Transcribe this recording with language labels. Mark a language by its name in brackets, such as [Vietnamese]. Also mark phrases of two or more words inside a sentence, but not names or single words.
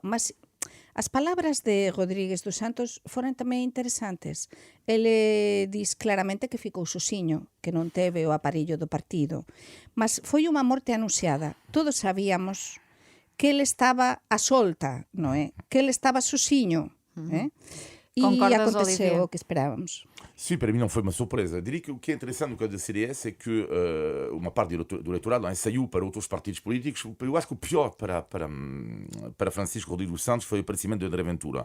[Galician] Mas as palabras de Rodríguez dos Santos foron tamén interesantes. Ele diz claramente que ficou soxiño, que non teve o aparello do partido. Mas foi unha morte anunciada. Todos sabíamos que ele estaba a solta, non é? Que ele estaba soxiño. E aconteceu o que esperávamos. [Portuguese] Sim, para mim não foi uma surpresa. Diria que o que é interessante no caso do CDS é que uma parte do eleitorado saiu para outros partidos políticos. Eu acho que o pior para Francisco Rodrigues dos Santos foi o aparecimento de André Ventura.